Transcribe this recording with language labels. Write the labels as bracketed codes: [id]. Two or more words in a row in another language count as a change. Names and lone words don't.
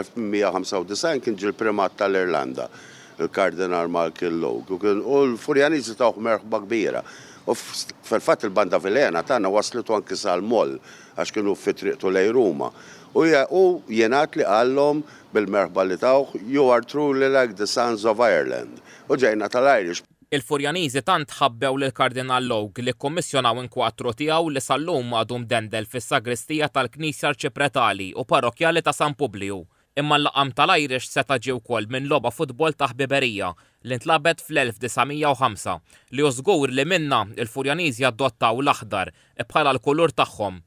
[mt] Fl-1895 kien ġie l-primat tal-Irlanda, il-Kardinal Malcolm Logue, u l-Furjaniżi tawh merħba kbira. U fil-fatt il-banda Vilena tagħna waslitu anke sal-Moll għax kienu fi-triqtu lejn Ruma. U jingħad li qallhom bil-merħba li tawh [en] "You are truly like the sons of Ireland." [mt] U ġejna tal-Irish. Il-Furjaniżi tant ħabbew lil Kardinal Logue li kkommissjonaw inkwatru tiegħu li sal-lum għadu mdendel fis-sagristija tal-Knisja Arċipretali u Parrokjali ta' San Publiu. Imma l-laqam tal-Irish seta' ġie wkoll minn logħba futbol ta' ħbiberija li ntlabet fl-1905 li żgur li minnha il-Furjaniżi adottaw l-aħdar bħala l-kulur tagħhom.